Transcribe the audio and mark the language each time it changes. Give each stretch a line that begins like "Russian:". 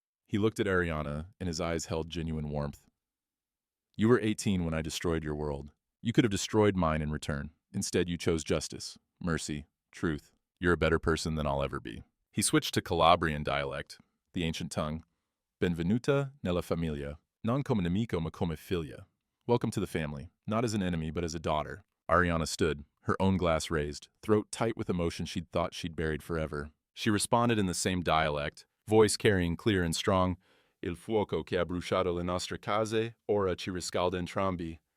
English: He looked at Ariana, and his eyes held genuine warmth. You were 18 when I destroyed your world. You could have destroyed mine in return. Instead, you chose justice, mercy, truth. You're a better person than I'll ever be. He switched to Calabrian dialect, the ancient tongue.
Italian: Benvenuta nella famiglia, non come nemico ma come figlia.
English: Welcome to the family, not as an enemy but as a daughter. Ariana stood, her own glass raised, throat tight with emotion she'd thought she'd buried forever. She responded in the same dialect, voice carrying clear and strong,
Italian: Il fuoco che ha bruciato le nostre case, ora ci riscalda entrambi.